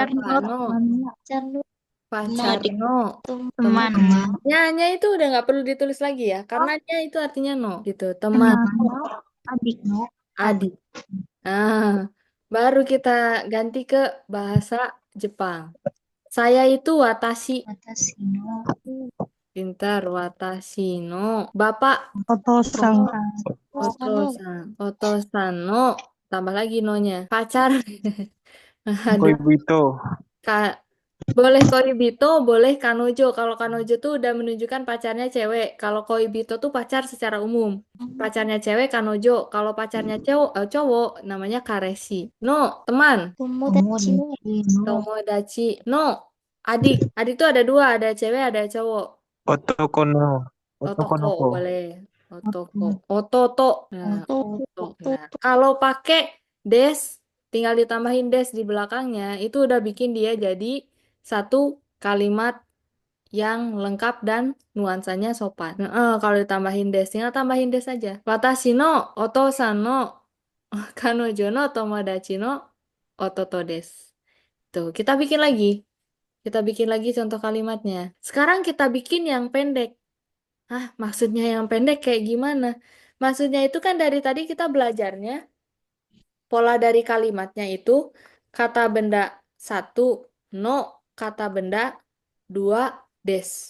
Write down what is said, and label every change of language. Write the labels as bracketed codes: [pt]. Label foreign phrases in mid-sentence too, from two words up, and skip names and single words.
[id] bapak no, pacar adik. no. teman. Nya itu udah nggak perlu ditulis lagi ya, karena nya itu artinya no, gitu. Teman, Adik no adik. Nah, baru kita ganti ke bahasa Jepang. Saya itu watashi, [ja] 私の [id] pintar, [ja] 私の. [id] Bapak, Otosang. [ja] お父さんの. [id] Tambah lagi no-nya. Pacar, ada. Koibito. Boleh koibito, boleh kanojo. Kalau kanojo tuh udah menunjukkan pacarnya cewek. Kalau koibito tuh pacar secara umum. Pacarnya cewek kanojo. Kalau pacarnya cowok namanya karesi. No, teman. [ja] 友達の友達。の, [id] adik. Adik tuh ada dua, ada cewek, ada cowok. [ja] 男の. [id] Otoko Otoko boleh. Otoko. Ototo. Nah, oto. Nah, kalau pakai des, tinggal ditambahin des di belakangnya, itu udah bikin dia jadi satu kalimat yang lengkap dan nuansanya sopan. Kalau ditambahin des, tinggal tambahin des aja. [ja] 私のお父さんの彼女の友達の弟です. [id] Tuh, kita bikin lagi. Kita bikin lagi contoh kalimatnya. Sekarang kita bikin yang pendek. Maksudnya yang pendek kayak gimana? Maksudnya itu kan dari tadi kita belajarnya, pola dari kalimatnya itu kata benda satu, no, kata benda dua, des.